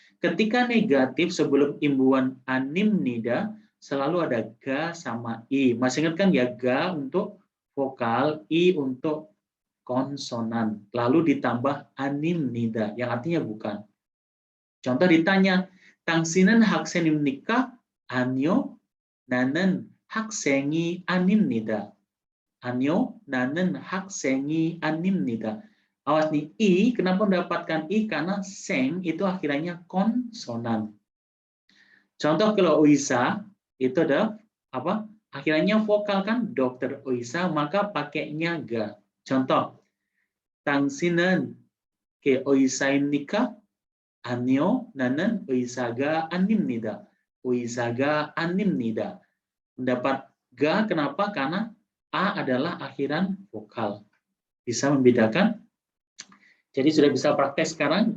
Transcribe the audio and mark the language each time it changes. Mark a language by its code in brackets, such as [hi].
[id] Ketika negatif sebelum imbuhan animnida selalu ada ga sama i. Masih ingat kan ya, ga untuk vokal, i untuk konsonan. Lalu ditambah anim nida, yang artinya bukan. Contoh ditanya, [ko] 당신은 학생입니까? 아니요, 나는 학생이 아닙니다. 아니요, 나는 학생이 아닙니다. [id] Awas nih, i, kenapa mendapatkan i? Karena seng itu akhirnya konsonan. Contoh kalau Uisa, itu ada apa? Akhirnya vokal kan, dokter Uisa, maka pakainya ga. Contoh, [ko] 당신은 의사입니까? 아니요, 나는 의사가 아닙니다. 의사가 아닙니다. [id] Mendapat ga, kenapa? Karena a adalah akhiran vokal. Bisa membedakan. Jadi sudah bisa praktek sekarang.